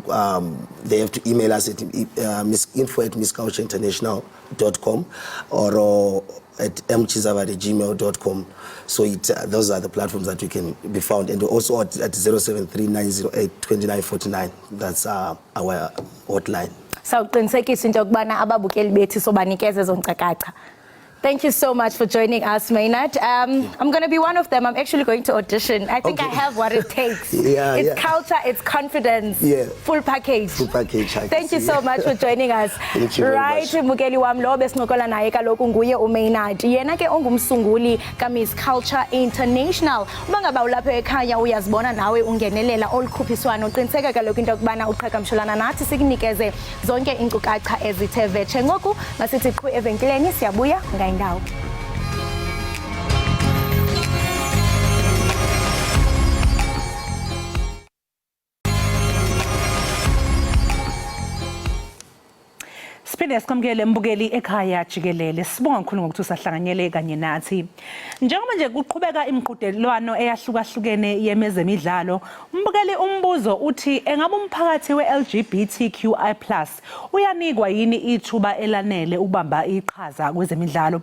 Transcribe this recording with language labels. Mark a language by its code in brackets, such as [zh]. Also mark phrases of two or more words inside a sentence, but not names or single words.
[en] They have to email us at info@misscultureinternational.com or at mchizava@gmail.com. So those are the platforms that you can be found. And also at 0739082949. That's our hotline. [xh] Sawuqinisekisa into yokubana ababukeli bethu sobanikeze zonkcakaca. [en] Thank you so much for joining us, Maynard. I'm going to be one of them. I'm actually going to audition. I think I have what it takes. It's culture, it's confidence. Full package. Full package. Thank you so much for joining us. Thank you very much. [xh] Mukeli wam lo besincokola naye kaloku nguye uMaynard. Yena ke ongumsunguli kaMiss Culture International. Uba ngaba ulapha ekhaya uyazibona nawe ungenelela olukhuphiswano, qiniseka kaloku into yokubana uqhagamshelana nathi sikunikeze zonke inkcukacha ezithe vetshe. Ngoku masithi qhu evenkileni siyabuya indawo. Siphinde sikamkele mbukeli Ekhaya Jikelele. [zu] Sibonga kakhulu ngokuthi usahlanganyele kanye nathi. Njengoba nje kuqhubeka imiqhudelwano eyahlukahlukene yemezemidlalo, mbukeli umbuzo uthi engabe umphakathi we-LGBTQI+ uyanikwa yini ithuba elanele ukubamba iqhaza kwezemidlalo?